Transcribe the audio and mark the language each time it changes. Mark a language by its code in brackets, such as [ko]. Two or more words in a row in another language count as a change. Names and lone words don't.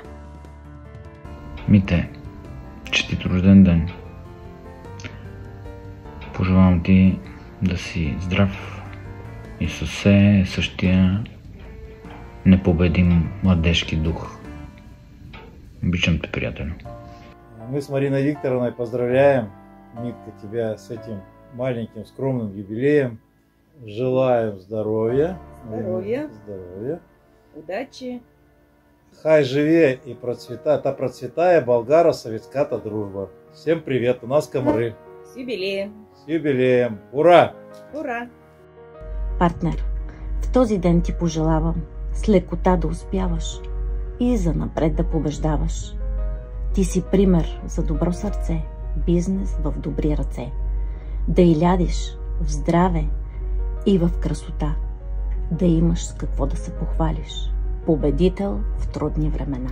[bg] Мите, честит рожден ден! Пожелавам ти да си здрав и със все същия непобедим младежки дух. Обичам те, приятелю. [ru] Мы с Мариной Викторовной поздравляем, Митка, тебя с этим маленьким скромным юбилеем. Желаем здоровья. Здоровья. Удачи. Хай живе и процветай, [bg] та процветая болгаро-советската дружба. [ru] Всем привет, у нас комары. С юбилеем. С юбилеем. Ура! Ура! [bg] Партнер, в този ден ти пожелавам с лекота да успяваш и занапред да побеждаваш. Ти си пример за добро сърце, бизнес в добри ръце. Да илядиш в здраве и в красота. Да имаш с какво да се похвалиш. Победител в трудни времена.